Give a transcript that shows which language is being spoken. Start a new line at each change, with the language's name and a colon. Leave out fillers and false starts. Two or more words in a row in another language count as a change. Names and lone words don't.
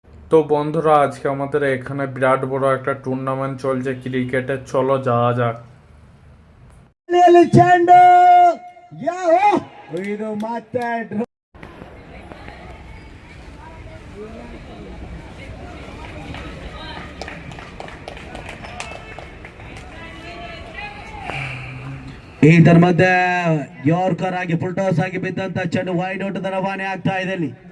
Bangla: তো বন্ধুরা, আজকে আমাদের এখানে বিরাট বড় একটা টুর্নামেন্ট চলছে ক্রিকেটের। চলো যাওয়া যাক।
Kannada: ಚೆಂಡು ಯಾವ ಇದು ಮತ್ತೆ ಇದರ ಮಧ್ಯೆ ಯಾರ್ಕರ್ ಆಗಿ
English: full toss
Kannada: ಆಗಿ ಬಿದ್ದಂತ ಚೆಂಡು
English: wide out
Kannada: ರವಾನೆ ಆಗ್ತಾ ಇದೆ ಇಲ್ಲಿ.